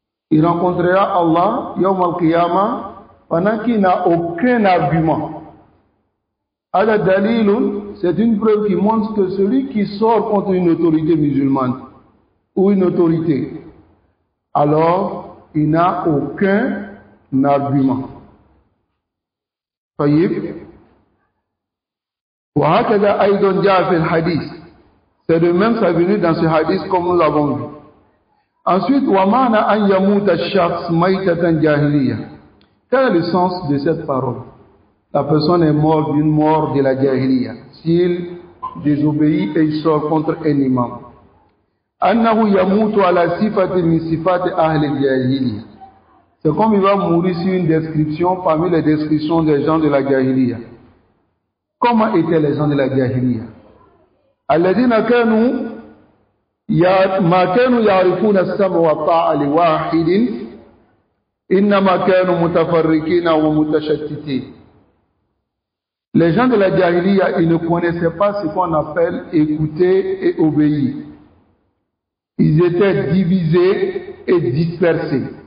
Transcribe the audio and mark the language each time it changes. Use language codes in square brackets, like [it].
[fr] Il rencontrera Allah [ar] yawm al-qiyamah [fr] pendant qu'il n'a aucun argument. [ar] Ala dalilun, [fr] c'est une preuve qui montre que celui qui sort contre une autorité musulmane ou une autorité, alors il n'a aucun argument. [ar] طيب وهكذا أيضا جاء في الحديث. [fr] C'est de même ça venu dans ce hadith comme nous l'avons vu. Ensuite, [ar] وَمَعْنَا أَنْ يَمُوتَ الشَّخْص مَيْتَةً جَاهِلِيَّةً. [fr] Quel est le sens de cette parole? La personne est morte d'une mort de la jahiliya s'il désobéit et il sort contre un imam. [ar] أَنَّهُ يَمُوتُ عَلَى صِفَةٍ مِنْ صِفَاتِ أَهْلِ الْجَاهِلِيَّةِ. [fr] C'est comme il va mourir sur une description parmi les descriptions des gens de la jahiliya. Comment étaient les gens de la jahiliya? [ar] الذين كانوا ما كانوا يعرفون السمع والطاعة لواحد إنما كانوا متفرقين ومتشتتين. [fr] Les gens de la jahiliya, ils ne connaissaient pas ce qu'on appelle écouter et obéir. Ils étaient divisés et dispersés.